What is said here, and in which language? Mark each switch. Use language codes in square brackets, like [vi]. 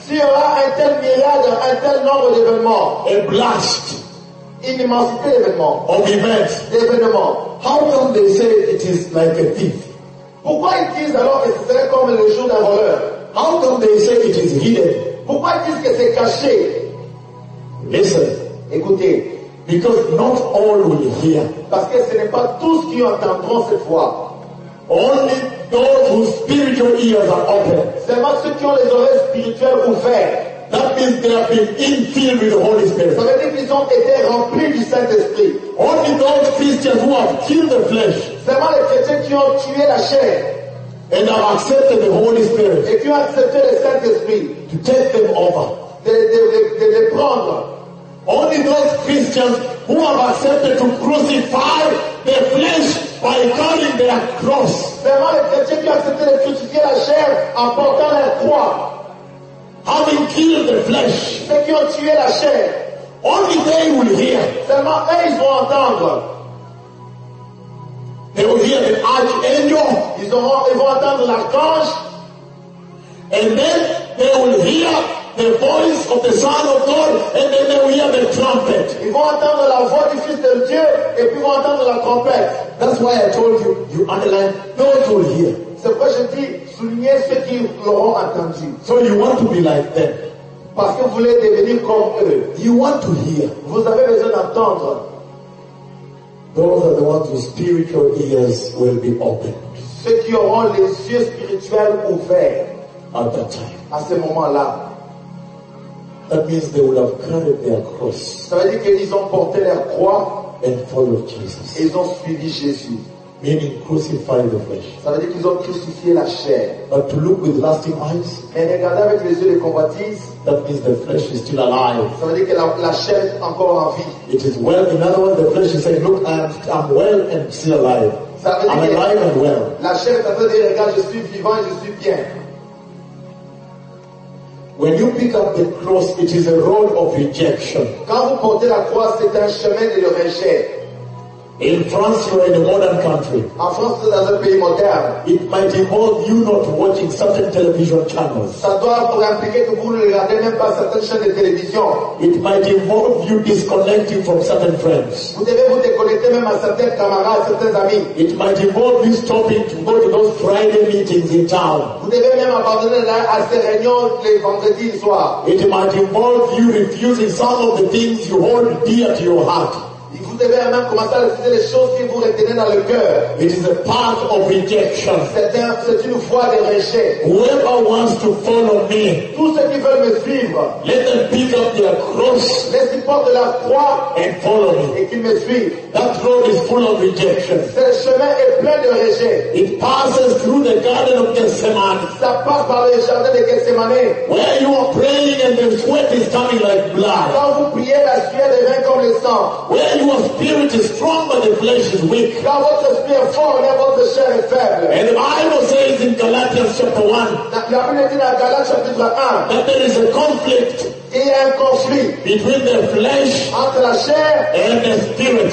[fr] S'il y aura un tel myriade, un tel nombre d'événements. [en] A blast. [fr] Une immensité d'événements. [en] Of events. [fr] D'événements. [en] How come they say it is like a thief? [fr] Pourquoi ils disent alors que ce serait comme le jour d'un voleur? [en] How come they say it is hidden? [fr] Pourquoi ils disent que c'est caché? [en] Listen. [fr] Écoutez. [en] Because not all will hear. [fr] Parce que ce n'est pas tous qui entendront cette voix. [en] Only those whose spiritual ears are open. [fr] Seulement ceux qui ont les oreilles spirituelles ouvertes. [en] That means they have been infilled with the Holy Spirit. [fr] Ça veut dire qu'ils ont été remplis du Saint-Esprit. [en] Only those Christians who have killed the flesh. [fr] Seulement les chrétiens qui ont tué la chair. [en] And have accepted the Holy Spirit. [fr] Et qui ont accepté le Saint-Esprit. [en] To take them over. [fr] De les prendre. [en] Only those Christians who have accepted to crucify their flesh by carrying their cross. [fr] Seulement les chrétiens qui ont accepté de crucifier la chair en portant la croix. [en] Having killed the flesh. [fr] Ceux qui ont tué la chair. [en] Only they will hear. [fr] Seulement eux ils vont entendre. [en] They will hear the archangel. [fr] Ils vont entendre l'archange. [en] And then they will hear the voice of the Son of God. And then they will hear the trumpet. [fr] Ils vont entendre la voix du Fils de Dieu et puis vont entendre la trompette. [en] That's why I told you, you underline those who will hear. [fr] C'est pourquoi je dis, soulignez ceux qui l'auront entendu. [en] So you want to be like them. [fr] Parce que vous voulez devenir comme eux. [en] You want to hear. [fr] Vous avez besoin d'entendre. [en] Those are the ones whose spiritual ears will be opened. [fr] Ceux qui auront les yeux spirituels ouverts. [en] At that time. [fr] À ce moment-là. [en] That means they will have carried their cross. [fr] Ça veut dire qu'ils ont porté leur croix. [en] And followed Jesus. [fr] Ils ont suivi Jésus. [en] Meaning crucify the flesh. [fr] Ça veut dire qu'ils ont crucifié la chair. [en] But to look with lasting eyes. [fr] Et regarder avec les yeux de convoitise. [en] That means the flesh is still alive. [fr] Ça veut dire que la chair est encore en vie. [en] It is well. In other words, the flesh is saying, look, I'm well and still alive. [fr] Ça veut dire [en] I'm alive and well. [fr] La chair est en train de dire, regarde, je suis vivant, je suis bien. [en] When you pick up the cross, it is a road of rejection. [fr] Quand vous portez la croix, c'est un chemin de rejet. [en] In France, you are in a modern country. [fr] En France, c'est dans un pays moderne. [en] It might involve you not watching certain television channels. [fr] Ça doit impliquer que vous ne regardez même pas certaines chaînes de télévision. [en] It might involve you disconnecting from certain friends. [fr] Vous devez vous déconnecter même à certains camarades, certains amis. [en] It might involve you stopping to go to those Friday meetings in town. [fr] Vous devez même abandonner là à ces réunions les vendredis soirs. [en] It might involve you refusing some of the things you hold dear to your heart. [fr] Vous devez même commencer à refuser les choses qui vous retenez dans le cœur. [en] It is a path of rejection. [fr] C'est une voie de rejet. [en] Whoever wants to follow me, [fr] tous ceux qui veulent me suivre, [en] let them pick up their cross, [fr] laisse-les porter la croix, [en] and follow me, [fr] et qu'ils me suivent. [en] That road is full of rejection. [fr] Ce chemin est plein de rejet. [en] It passes through the garden of Gethsemane. [fr] Ça passe par le jardin de Gethsemane. [en] Where you are praying and the sweat is coming like blood. [fr] Quand vous priez, la sueur devient comme le sang. [en] Where you your spirit is strong but the flesh is weak. Now what the spirit is strong and what the shell is faible. And the Bible says in Galatians chapter 1 that there is a conflict. [fr] Il y a un conflit [en] between the flesh [fr] entre la chair [en] and the spirit.